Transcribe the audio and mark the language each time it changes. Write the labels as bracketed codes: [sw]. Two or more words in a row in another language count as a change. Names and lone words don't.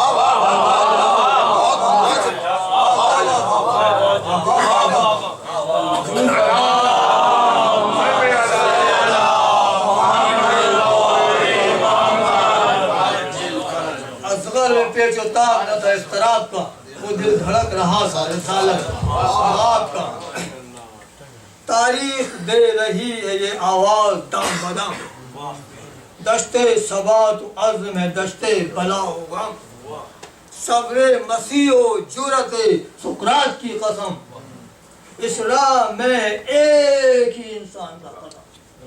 [ur] اصغر میں پیچ و تاب نہ تھا اضطراب کا، وہ دل دھڑک رہا تھا رسالت آپ کا. تاریخ دے رہی ہے یہ آواز دم بدم، دشتے ثبات و عزم ہے دشتے بلا و غم. صبر مسیح و جرت سقراط کی قسم، اس راہ میں ایک ہی انسان کا قدم.